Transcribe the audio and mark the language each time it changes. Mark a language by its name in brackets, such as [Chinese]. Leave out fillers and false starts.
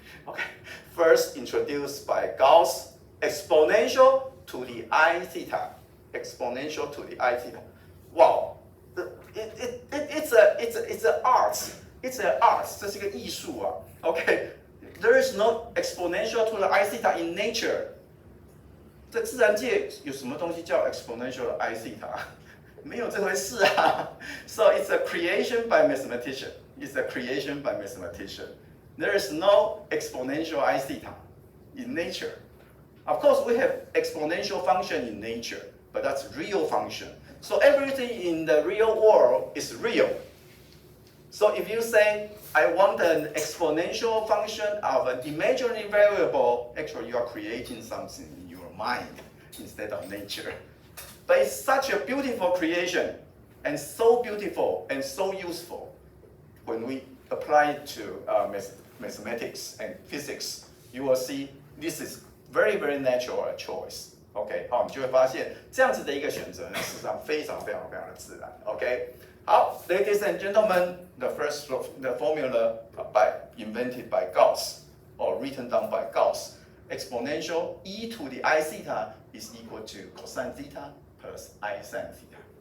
[English] Okay, first introduced by Gauss, exponential to the I theta. Exponential to the I theta. Wow, it's an art. It's an art. [Chinese] 这是个艺术啊。 [English] Okay, there is no exponential to the I theta in nature. [Chinese] 在自然界有什么东西叫 [English] exponential I theta？ [Chinese] 没有这回事啊。 [English] So it's a creation by mathematician. It's a creation by mathematician. There is no exponential I theta in nature. Of course, we have exponential function in nature, but that's real function. So everything in the real world is real. So if you say, I want an exponential function of an imaginary variable, actually you are creating something in your mind instead of nature. But it's such a beautiful creation, and so beautiful and so useful when we apply it to mathematics and physics. You will see this is very, very natural choice. [Chinese] OK， 好，你就会发现这样子的一个选择呢，事实上非常非常非常的自然。 [English] OK， 好 ，Ladies and gentlemen, the formula invented by Gauss or written down by Gauss, exponential e to the I theta is equal to cosine theta plus I sin theta.